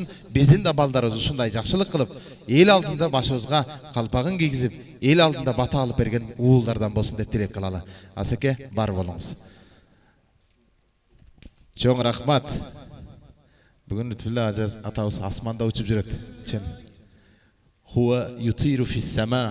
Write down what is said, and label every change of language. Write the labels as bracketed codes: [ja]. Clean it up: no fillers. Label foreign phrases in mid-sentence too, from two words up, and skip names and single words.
[ky] Биздин да балдарыбыз ушундай жакшылык кылып, эл алдында башыбызга калпагын кийгизип, эл алдында бата алып берген уулдардан болсун деп тилек кылалы. Асеке, бар болуңуз. Чоң рахмат. Бүгүн Лутфулла ажы атабыз асманда учуп жүрөт. Чен. [ar] هو يطير في السماء.